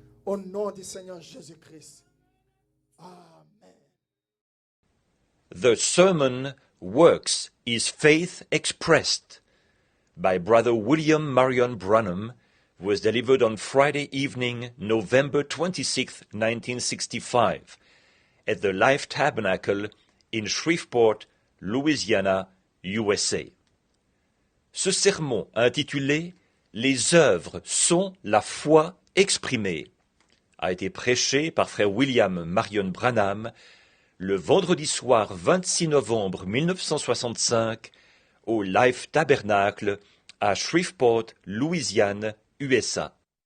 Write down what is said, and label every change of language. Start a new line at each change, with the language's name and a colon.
French: Au nom du Seigneur Jésus-Christ. Amen.
English: The sermon Works is Faith Expressed by Brother William Marion Branham was delivered on Friday evening, November 26, 1965, at the Life Tabernacle in Shreveport, Louisiana, USA.
French: Ce sermon intitulé « Les œuvres sont la foi exprimée » a été prêché par frère William Marion Branham le vendredi soir 26 novembre 1965 au Life Tabernacle à Shreveport, Louisiane, USA.